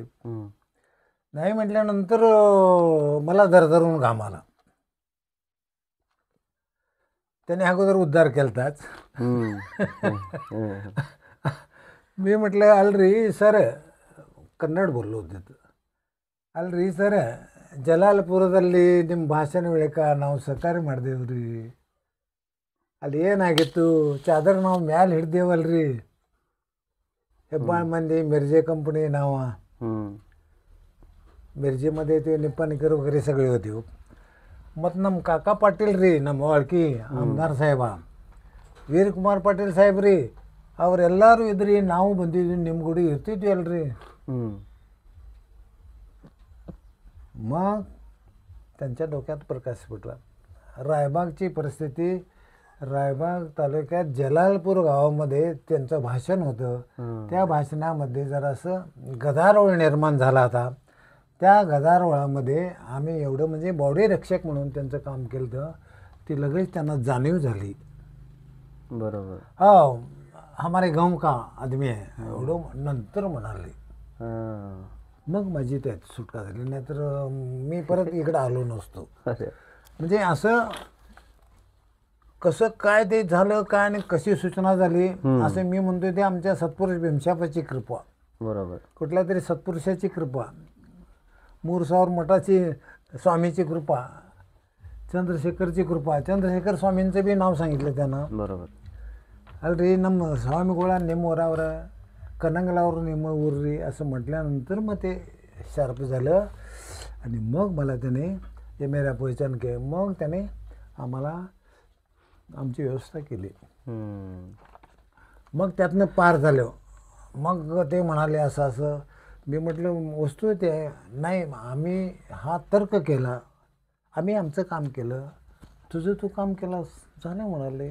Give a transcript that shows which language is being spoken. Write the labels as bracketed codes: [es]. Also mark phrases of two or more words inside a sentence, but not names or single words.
[mr] नाही म्हटल्यानंतर मला धरधरून घाम आला. त्याने अगोदर उद्धार केलताच. मी म्हटलं, अल्री सर, कन्नड बोललो होते. [kn] ಅಲ್ರಿ ಸರ್, ಜಲಾಲ್ಪುರದಲ್ಲಿ ನಿಮ್ಮ ಭಾಷಣ ವೇಳಕ ನಾವು ಸಹಕಾರ ಮಾಡಿದೇವ್ರಿ. ಅಲ್ಲಿ ಏನಾಗಿತ್ತು, ಚಾದರ್ ನಾವು ಮ್ಯಾಲೆ ಹಿಡ್ದೇವಲ್ರಿ. ಹೆಬ್ಬಾಳು ಮಂದಿ ಮಿರ್ಜೆ ಕಂಪ್ನಿ ನಾವು हम्म. [mr] मिरजेमध्ये ते निप्पाणीकर वगैरे सगळे होते. [kn] मग नम काका पाटील ರೀ ನಮ್ಮ ವಾಳ್ಕಿ ಆಮದಾರ್ ಸಾಹೇಬ, ವೀರಕುಮಾರ್ ಪಾಟೀಲ್ ಸಾಹೇಬ್ರಿ ಅವರೆಲ್ಲರೂ ಇದ್ರಿ, ನಾವು ಬಂದಿದ್ವಿ ನಿಮ್ಮ ಗುಡಿ ಇರ್ತಿದ್ವಿ ಅಲ್ರಿ. हम्म. [mr] मग त्यांच्या डोक्यात प्रकाश फुटला. रायबागची परिस्थिती, रायबाग तालुक्यात जलालपूर गावामध्ये त्यांचं भाषण होतं. त्या भाषणामध्ये जरासं गदारोळ निर्माण झाला होता. त्या गदारोळामध्ये आम्ही एवढं म्हणजे बॉडी रक्षक म्हणून त्यांचं काम केलं तर ती लगेच त्यांना जाणीव झाली. बरोबर. हो, [hi] हमारे गाव का आदमी [mr] आहे एवढं नंतर म्हणाले. हां. मग माझी त्यात सुटका झाली, नाहीतर मी परत इकडं आलो नसतो. अरे. म्हणजे असं कसं काय ते झालं काय आणि कशी सूचना झाली असं मी म्हणतोय ते आमच्या सत्पुरुष भीमशापाची कृपा, बरोबर. कुठल्या तरी सत्पुरुषाची कृपा, मूरसावर मठाची स्वामीची कृपा, चंद्रशेखरची कृपा. चंद्रशेखर स्वामींचं बी नाव सांगितलं त्यानं. बरोबर. [kn] ಅಲ್ರಿ ನಮ್ ಸ್ವಾಮಿಗೋಳ ನೆಮೊರಾವರ ಕನಂಗಲಾವರ ನೆಮ್ ಉರ್ರಿ [mr] असं म्हटल्यानंतर मग ते शार्प झालं. आणि मग मला त्याने हे [hi] मेरा पहिचान के, [mr] मग त्याने आम्हाला आमची व्यवस्था केली. हम्म. मग त्यातनं पार झालं. मग ते म्हणाले असं असं. मी म्हटलं वस्तू ते नाही, आम्ही हा तर्क केला, आम्ही आमचं काम केलं, तुझं तू काम केलं झालं म्हणाले.